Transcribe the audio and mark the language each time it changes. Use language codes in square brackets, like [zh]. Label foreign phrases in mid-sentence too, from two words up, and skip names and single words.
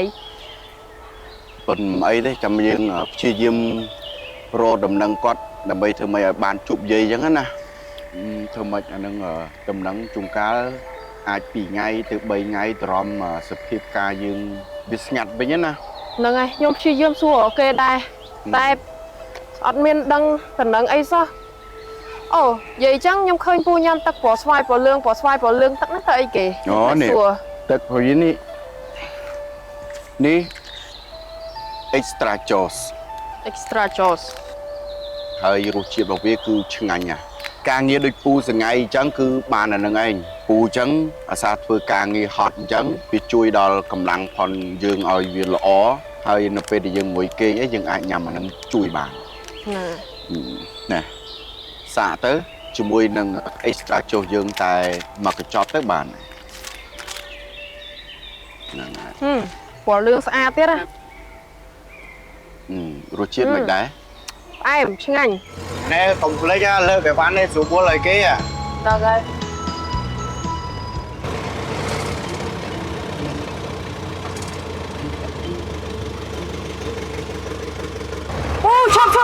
[km] ប៉ុន្តែអីទេចាំយើងព្យាយាមរកតំណឹងគាត់ដើម្បីធ្វើម៉េចឲ្យបានជួបយាយចឹងណាធ្វើម៉េចអានឹងតំណឹងជួនកាលអាច2ថ្ងៃទៅ3ថ្ងៃទ្រាំសភាពការយើងវាស្ងាត់វិញណា ហ្នឹងហើយខ្ញុំព្យាយាមសួរគេដែរតែអត់មានដឹងតំណឹងអីសោះអូនិយាយចឹងខ្ញុំឃើញពូញ៉ាំទឹកពណ៌ស្វាយពណ៌លឿងទឹកហ្នឹងទៅអីគេ អូនេះទឹកព្រីនេះ [en] extra sauce [km] ហើយរសជាតិរបស់វាគឺឆ្ងាញ់ណាស់ការងារដូចពូ សងៃអញ្ចឹងគឺបានអានឹងឯងពូអញ្ចឹងអាសាធ្វើការងារហត់អញ្ចឹងវាជួយដល់កម្លាំងផនយើងឲ្យវាល្អហើយនៅពេលដែលយើងងុយគេងអីយើងអាចញ៉ាំអានឹងជួយបានណាសាកទៅជាមួយនឹង [en] extra sauce [km] យើងតែមកកញ្ចប់ទៅបានហ្នឹងហើយ ពណ៌លឿងស្អាតទៀតណា រសជាតិមិនដែរ ផ្អែមឆ្ងាញ់ ណែកុំភ្លេចលើកអីវ៉ាន់នេះស្រួលឲ្យគេ ដល់ហើយអូឈប់